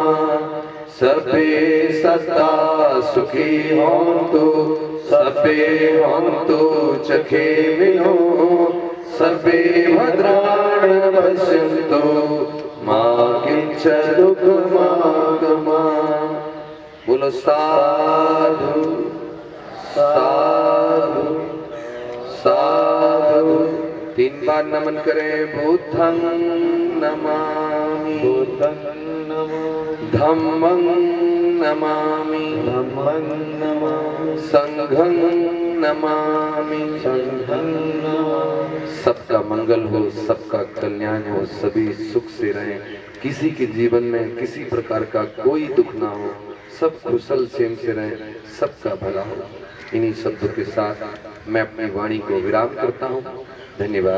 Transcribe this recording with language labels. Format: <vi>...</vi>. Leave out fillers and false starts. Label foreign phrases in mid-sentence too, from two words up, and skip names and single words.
<pi>सबे सत्ता सुखी होन्तु सबे होन्तु चखे मिनो, सबे भद्राण पश्यन्तु मा किंचित् दुःखमागमा।</pi> <hi>बोलो साधु साधु साधु। 3 बार नमन करें।</hi> <pi>बुद्धं नमामि, बुद्धं नमामि, धम्मं नमामि, धम्मं नमामि, संघं नमामि, संघं नमामि।</pi> <hi>सबका मंगल हो, सबका कल्याण हो, सभी सुख से रहें, किसी के जीवन में किसी प्रकार का कोई दुख ना हो, सब कुशल क्षेम से रहें, सबका भला हो। इन्हीं शब्दों के साथ मैं अपनी वाणी को विराम करता हूँ।</hi>